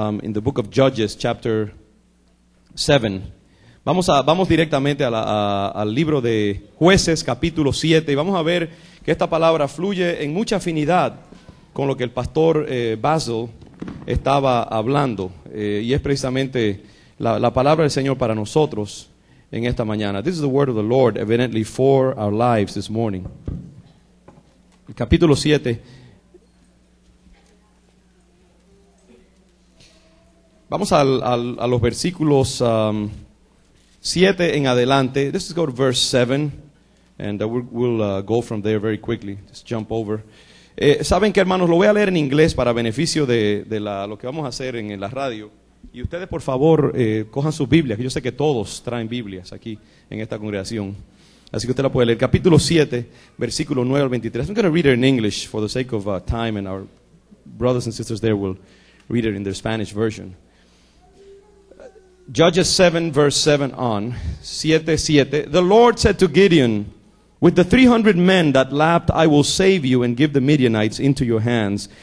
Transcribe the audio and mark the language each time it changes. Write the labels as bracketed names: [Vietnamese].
[English] In the book of Judges, chapter 7. [Spanish] Vamos directamente al libro de Jueces, capítulo 7, y vamos a ver que esta palabra fluye en mucha afinidad con lo que el pastor Basil estaba hablando, y es precisamente la palabra del Señor para nosotros en esta mañana. [English] This is the word of the Lord, evidently for our lives this morning. [Spanish] El capítulo 7. Vamos a los versículos 7 en adelante. [English] Let's just go to verse 7, and we'll go from there very quickly. Just jump over. [Spanish] Saben que, hermanos, lo voy a leer en inglés para beneficio de lo que vamos a hacer en la radio. Y ustedes, por favor, cojan sus Biblias, que yo sé que todos traen Biblias aquí en esta congregación. Así que usted la puede leer. Capítulo 7, versículo 9 al 23. [English] I'm going to read it in English for the sake of time, and our brothers and sisters there will read it in their Spanish version. Judges 7, verse 7 on, 7:7. The Lord said to Gideon, with the 300 men that lapped, I will save you and give the Midianites into your hands.